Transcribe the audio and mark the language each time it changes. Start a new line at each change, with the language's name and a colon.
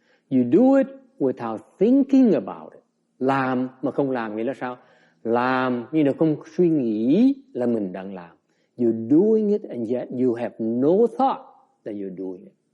English: You do it without thinking about it.
Vietnamese: Làm mà không làm nghĩa là sao? Làm nhưng mà không suy nghĩ là mình đang làm.
English: You're doing it and yet you have no thought that you're doing it.